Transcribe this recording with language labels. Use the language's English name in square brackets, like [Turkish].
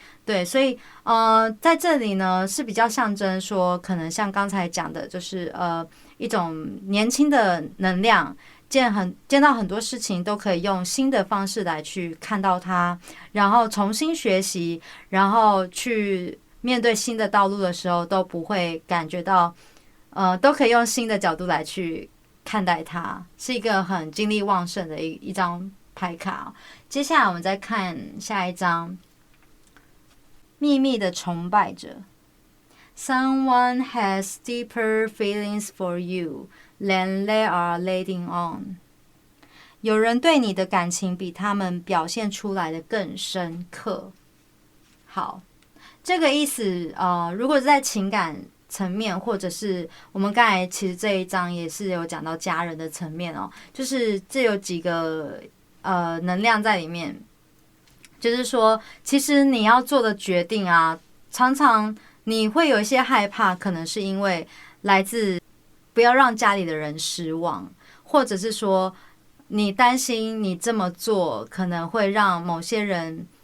[Chinese] 对，所以在这里呢是比较象征说，可能像刚才讲的，就是一种年轻的能量，见到很多事情都可以用新的方式来去看到它，然后重新学习，然后去面对新的道路的时候，都不会感觉到都可以用新的角度来去看待它，是一个很精力旺盛的一张牌卡。接下来我们再看下一张，秘密的崇拜者。 [English] Someone has deeper feelings for you than they are letting on。 [Chinese] 有人对你的感情比他们表现出来的更深刻。好，这个意思如果是在情感层面，或者是我们刚才其实这一章也是有讲到家人的层面哦，就是这有几个能量在里面，就是说其实你要做的决定啊，常常你会有一些害怕，可能是因为来自不要让家里的人失望，或者是说你担心你这么做可能会让某些人